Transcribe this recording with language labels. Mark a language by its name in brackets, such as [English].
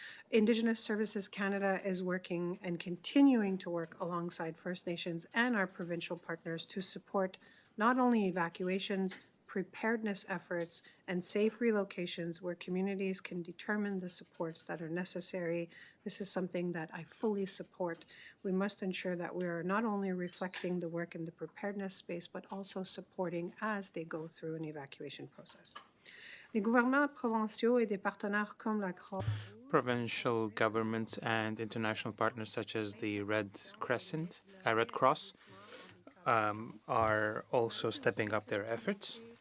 [English] Indigenous Services Canada is working and continuing to work alongside First Nations and our provincial partners to support not only evacuations, preparedness efforts, and safe relocations where communities can determine the supports that are necessary. This is something that I fully support. We must ensure that we are not only reflecting the work in the preparedness space, but also supporting as they go through an evacuation process. [French] Les gouvernements provinciaux et des partenaires comme la Croix [English] Provincial governments and international partners such as the Red Cross, are also stepping up their efforts.